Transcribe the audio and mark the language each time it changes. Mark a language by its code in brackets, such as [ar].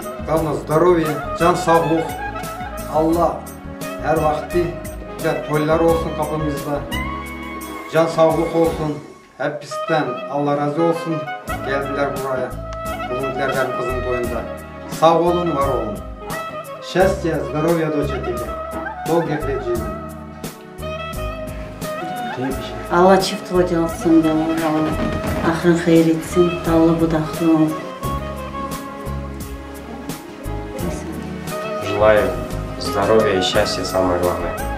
[ru] Главное здоровье, [tr] can sağlık. Allah her vakti toylar olsun kapımızda. Can sağlık olsun. Hepsinden Allah razı olsun. Geldiler buraya. Bulundular benim kızın toyunda. Sağ olun, var olun. [ru] Счастья, здоровья, дочери. Долгих лет жизни. [tr] Allah çift hoca olsun da Allah ahırın hayır etsin, dallı budaklı ol. [ru] Желаю здоровья и счастья, самое главное.